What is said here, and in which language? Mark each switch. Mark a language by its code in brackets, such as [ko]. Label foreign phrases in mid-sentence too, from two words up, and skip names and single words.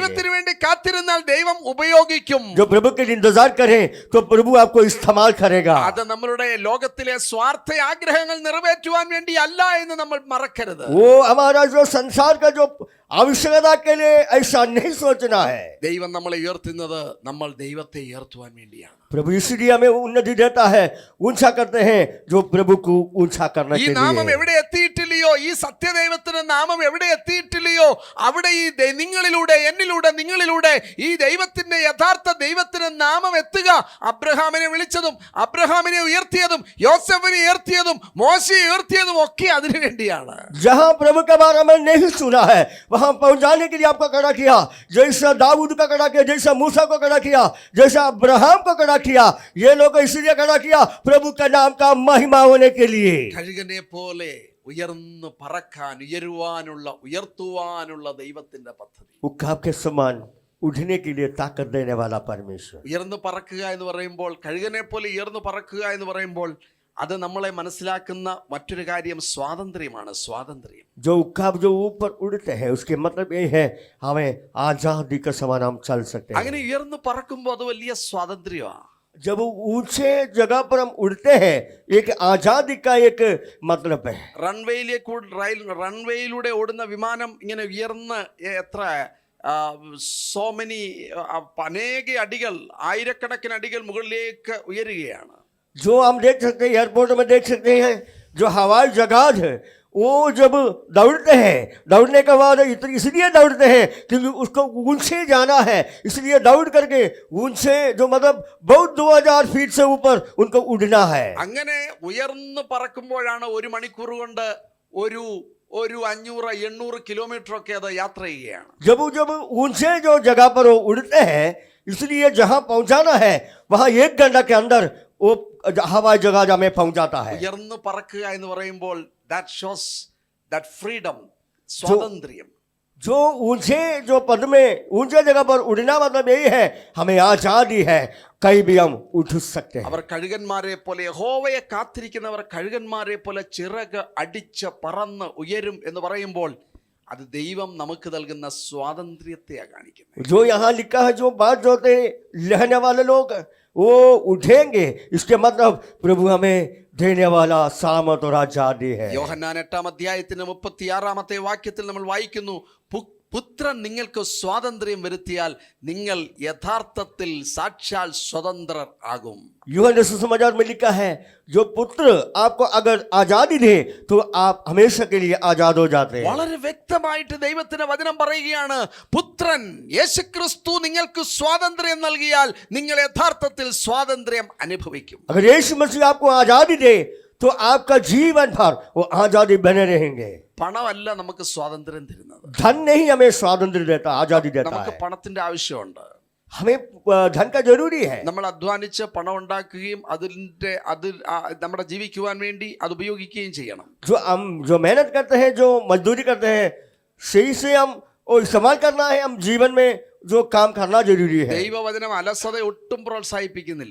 [ml] ദൈവത്തിന് വേണ്ടി കാത്തിരുന്നാൽ ദൈവം ഉപയോഗിക്കും. [hi] जो प्रभु के लिए इंतजार करें तो प्रभु आपको इस्तेमाल करेगा. [ml] അത് നമ്മളുടെ ലോകത്തിലെ സ്വാർത്ഥ ആഗ്രഹങ്ങൾ നിറവേറ്റുവാൻ വേണ്ടി അല്ല എന്ന് നമ്മൾ മറക്കരുത്. [hi] वो हमारा जो संसार का जो आवश्यकता के लिए ऐसा नहीं सोचना है. [ml] ദൈവം നമ്മളെ ഉയർത്തുന്നത് നമ്മൾ ദൈവത്തെ ഉയർത്തുവാൻ വേണ്ടിയാണ്. [hi] प्रभु इसलिए हमें उन्नति देता है, ऊंचा करते हैं जो प्रभु को ऊंचा करने [ml] ഈ [hi] के [ml] നാമം [hi] लिए. [ml] എവിടെ എത്തിയിട്ടില്ലയോ, ഈ സത്യദൈവത്തിന്റെ നാമം എവിടെ എത്തിയിട്ടില്ലയോ, അവിടെ ഈ നിങ്ങളിലൂടെ എന്നിലൂടെ നിങ്ങളിലൂടെ ഈ ദൈവത്തിന്റെ യഥാർത്ഥ ദൈവത്തിന്റെ നാമം എത്തുക. അബ്രഹാമിനെ വിളിച്ചതും അബ്രഹാമിനെ ഉയർത്തിയതും യോസെഫിനെ ഉയർത്തിയതും മോശയെ ഉയർത്തിയതും ഒക്കെ അതിനു വേണ്ടിയാണ്. [hi] जहां प्रभु के बारे में नहीं सुना है वहां पहुंचाने के लिए आपको खड़ा किया. जैसा दाऊद का खड़ा किया, जैसा मूसा को खड़ा किया, जैसा अब्राहम को खड़ा किया, ये लोग इसलिए खड़ा किया प्रभु के नाम का महिमा होने के लिए. [ml] കഴുകനെ പോലെ ഉയർന്നു പറക്കാൻ ഉയർത്തുവാനുള്ള ദൈവത്തിന്റെ പദ്ധതി. [hi] उकाब के समान उठने के लिए ताकत देने वाला परमेश्वर. [ml] ഉയർന്നു പറക്കുക എന്ന് പറയുമ്പോൾ, കഴുകനെ പോലെ ഉയർന്നു പറക്കുക എന്ന് പറയുമ്പോൾ അത് നമ്മളെ മനസ്സിലാക്കുന്ന മറ്റൊരു കാര്യം സ്വാതന്ത്ര്യമാണ്. സ്വാതന്ത്ര്യം. [hi] जो उकाब जो ऊपर उड़ते हैं उसके मतलब ये है हमें आजादी के समान हम चल सकते हैं. [ml] അങ്ങനെ ഉയർന്നു പറക്കുമ്പോൾ അത് വലിയ സ്വാതന്ത്ര്യമാണ്. [hi] जब ऊंचे जगह पर हम उड़ते हैं एक आजादी का एक मतलब है. [ml] റൺവേയിലൂടെ ഓടുന്ന വിമാനം ഇങ്ങനെ ഉയർന്ന് എത്ര അനേക അടികൾ, ആയിരക്കണക്കിന് അടികൾ മുകളിലേക്ക് ഉയരുകയാണ്. [hi] जो हम देख सकते हैं एयरपोर्ट में देख सकते हैं जो हवाई जहाज है वो जब दौड़ते हैं, दौड़ने के बाद इसलिए दौड़ते हैं क्योंकि उसको ऊंचे जाना है, इसलिए दौड़ करके ऊंचे जो मतलब बहुत 2000 फीट से ऊपर उनको उड़ना है. [ml] അങ്ങനെ ഉയർന്നു പറക്കുമ്പോഴാണ് ഒരു മണിക്കൂർ കൊണ്ട് ഒരു 500-800 കിലോമീറ്റർ ഒക്കെ അത് യാത്ര ചെയ്യുകയാണ്. [hi] जब ऊंचे जो जगह पर वो उड़ते हैं इसलिए जहां पहुंचाना है वहां 1 घंटा के अंदर वो हवाई जहाज हमें पहुंचाता है. [ml] ഉയർന്നു പറക്കുക എന്ന് പറയുമ്പോൾ [en] that shows that freedom, [ml] സ്വാതന്ത്ര്യം. [hi] जो ऊंचे जो पद में ऊंचे जगह पर उड़ना मतलब यही है हमें आजादी है, कहीं भी हम उठ सकते हैं. [ml] അവർ കഴുകന്മാരെ പോലെ, യഹോവയെ കാത്തിരിക്കുന്നവർ കഴുകന്മാരെ പോലെ ചിറക് അടിച്ച് പറന്ന് ഉയരും എന്ന് പറയുമ്പോൾ അത് ദൈവം നമുക്ക് നൽകുന്ന സ്വാതന്ത്ര്യത്തെയാണ് കാണിക്കുന്നത്. [hi] जो यहाँ लिखा है जो बात जोते रहने वाले लोग वो उठेंगे, इसके मतलब प्रभु हमें देने वाला सामर्थ और आजादी है. [ml] യോഹന്നാൻ 8-ാം അധ്യായത്തിന്റെ 36-ാമത്തെ വാക്യത്തിൽ നമ്മൾ വായിക്കുന്നു, പുത്രൻ നിങ്ങൾക്ക് സ്വാതന്ത്ര്യം വരുത്തിയാൽ നിങ്ങൾ യഥാർത്ഥത്തിൽ സാക്ഷാൽ സ്വതന്ത്രർ ആകും. [hi] यूहन्ना सुसमाचार में लिखा है, जो पुत्र आपको अगर आजादी दे तो आप हमेशा के लिए आजाद हो जाते हैं. [ml] വളരെ വ്യക്തമായിട്ട് ദൈവത്തിന്റെ വചനം പറയുകയാണ്, പുത്രൻ യേശുക്രിസ്തു നിങ്ങൾക്ക് സ്വാതന്ത്ര്യം നൽകിയാൽ നിങ്ങൾ യഥാർത്ഥത്തിൽ സ്വാതന്ത്ര്യം അനുഭവിക്കും. [hi] अगर यीशु मसीह आपको आजादी दे तो आपका जीवन भर वो आजादी बने रहेंगे. [ml] പണമല്ല നമുക്ക് സ്വാതന്ത്ര്യം തരുന്നത്. [hi] धन नहीं हमें स्वातंत्र देता, आजादी देता [ml] നമുക്ക് [hi] है. [ml] പണത്തിന്റെ ആവശ്യമുണ്ട്. [hi] हमें धन का जरूरी है. [ml] നമ്മൾ അധ്വാനിച്ച് പണം ഉണ്ടാക്കുകയും അതിൽ നമ്മുടെ ജീവിക്കുവാൻ വേണ്ടി അത് ഉപയോഗിക്കുകയും ചെയ്യണം. [hi] जो मेहनत करते हैं, जो मजदूरी करते हैं, सही से हम वो इस्तेमाल करना है. हम जीवन में जो काम करना जरूरी है. [ml] ദൈവവചനം അലസത ഒട്ടും പ്രോത്സാഹിപ്പിക്കുന്നില്ല.